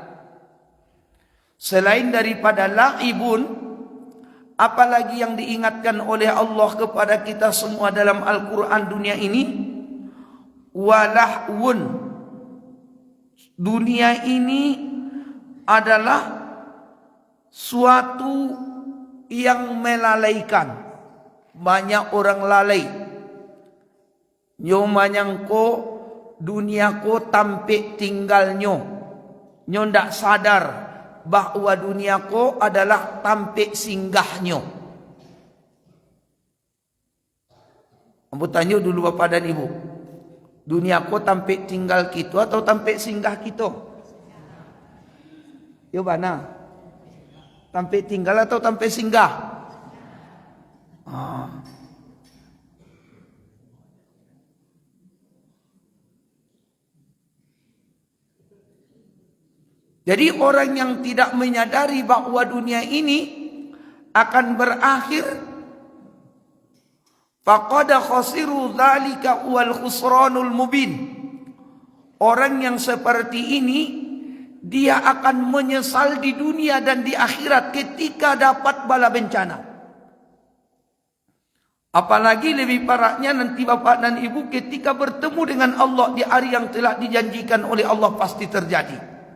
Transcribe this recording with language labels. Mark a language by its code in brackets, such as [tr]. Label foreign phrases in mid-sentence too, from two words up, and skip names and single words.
[id] Selain daripada la'ibun, apalagi yang diingatkan oleh Allah kepada kita semua dalam Al-Quran dunia ini? [ar] Walahwun. [id] Dunia ini adalah suatu yang melalaikan. Banyak orang lalai. [min] Nyo manyangko dunia ko tampe tinggal nyo. Nyo ndak sadar bahwa dunia ko adalah tampe singgah nyo. Ambo tanya dulu Bapak dan Ibu, dunia ko tampe tinggal kita atau tampe singgah kita? Yo bana? Tampe tinggal atau tampe singgah? [id] Jadi orang yang tidak menyadari bahwa dunia ini akan berakhir, [ar] فقد خسروا ذلك والخسران المبين. [id] Orang yang seperti ini, dia akan menyesal di dunia dan di akhirat ketika dapat bala bencana. Apalagi lebih parahnya nanti Bapak dan Ibu ketika bertemu dengan Allah di hari yang telah dijanjikan oleh Allah pasti terjadi.